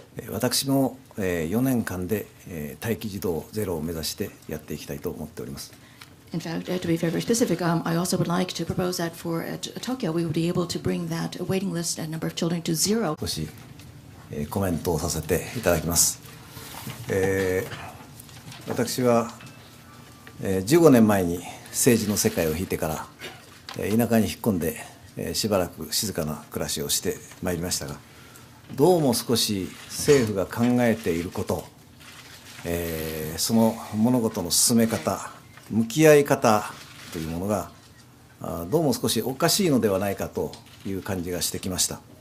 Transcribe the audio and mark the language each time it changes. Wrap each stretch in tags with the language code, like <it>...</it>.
<ja>私も4年間で待機児童ゼロを目指してやっていきたいと思っております。</ja> <en>In fact, to be very, very specific, I also would like to propose that for Tokyo, we would be able to bring that waiting list and number of children to 0.</en> <ja>少しコメントをさせていただきます。私は15年前に政治の世界を引いてから田舎に引っ込んでしばらく静かな暮らしをしてまいりましたが、どうも少し政府が考えていること、その物事の進め方、向き合い方というものがどうも少しおかしいのではないかという感じがしてきました。</ja>